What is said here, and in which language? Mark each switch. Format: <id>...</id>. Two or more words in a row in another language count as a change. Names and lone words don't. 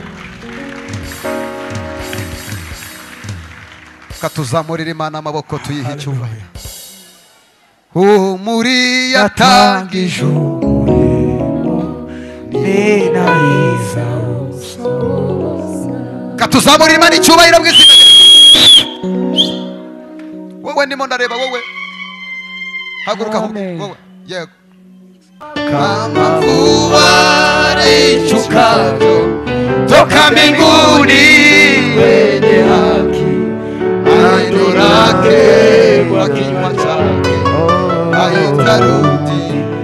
<rw>katuzamurira Imana amaboko tuyihe icyubahiro muri yatangije katuzamurira Imana icyubahiro bw'izina wowe ndimo ndareba wowe haguruka wowe yego</rw> <sw>kama mvua ishukayo toka mbinguni wenye haki neno lake kwa kinywa chake haitarudi</sw>